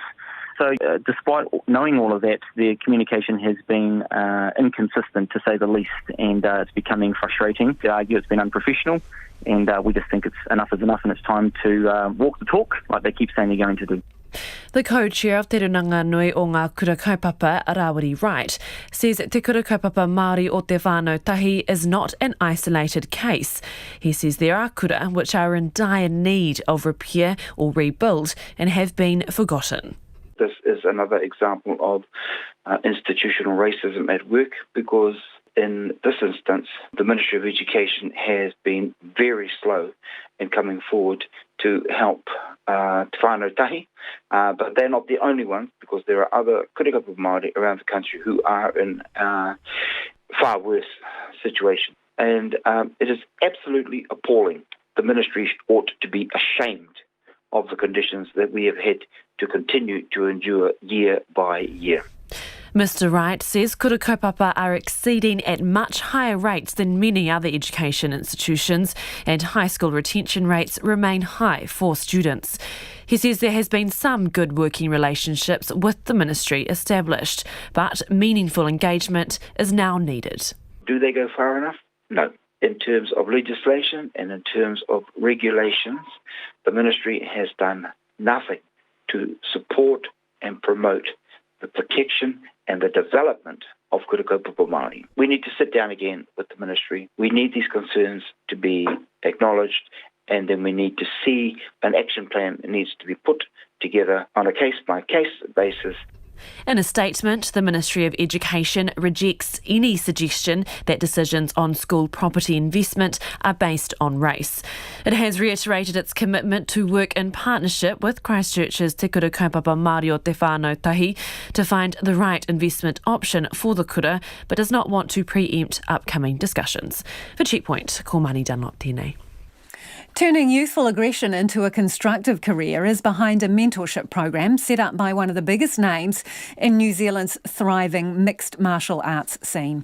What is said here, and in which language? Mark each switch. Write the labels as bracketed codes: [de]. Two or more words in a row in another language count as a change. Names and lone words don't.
[en] So despite knowing all of that, their communication has been inconsistent, to say the least, and it's becoming frustrating. They argue it's been unprofessional, and we just think enough is enough and it's time to walk the talk like they keep saying they're going to do. The co-chair of [mi] Te Runanga Nui o ngā Kura Kaupapa, [en] Arawari Wright, says [mi] Te Kura Kaupapa Māori o Te Whānau Tahi [en] is not an isolated case. He says there are kura which are in dire need of repair or rebuild and have been forgotten. This is another example of institutional racism at work, because in this instance, the Ministry of Education has been very slow in coming forward to help [mi] Te Whānau Tahi, [en] but they're not the only ones, because there are other [mi] kura kaupapa Māori [en] around the country who are in far worse situation. And it is absolutely appalling. The Ministry ought to be ashamed of the conditions that we have had to continue to endure year by year. Mr Wright says [mi] kura kaupapa [en] are exceeding at much higher rates than many other education institutions, and high school retention rates remain high for students. He says there has been some good working relationships with the ministry established, but meaningful engagement is now needed. Do they go far enough? No. In terms of legislation and in terms of regulations, the ministry has done nothing to support and promote the protection and the development of [mi] kura kaupapa Māori. [en] We need to sit down again with the ministry. We need these concerns to be acknowledged, and then we need to see an action plan that needs to be put together on a case-by-case basis. In a statement, the Ministry of Education rejects any suggestion that decisions on school property investment are based on race. It has reiterated its commitment to work in partnership with Christchurch's [mi] Te Kura Kaupapa Māori o Te Whānau Tahi [en] to find the right investment option for the kura, but does not want to preempt upcoming discussions. For Checkpoint, [mi] ko Mani Dunlop tēnei. [en] Turning youthful aggression into a constructive career is behind a mentorship program set up by one of the biggest names in New Zealand's thriving mixed martial arts scene.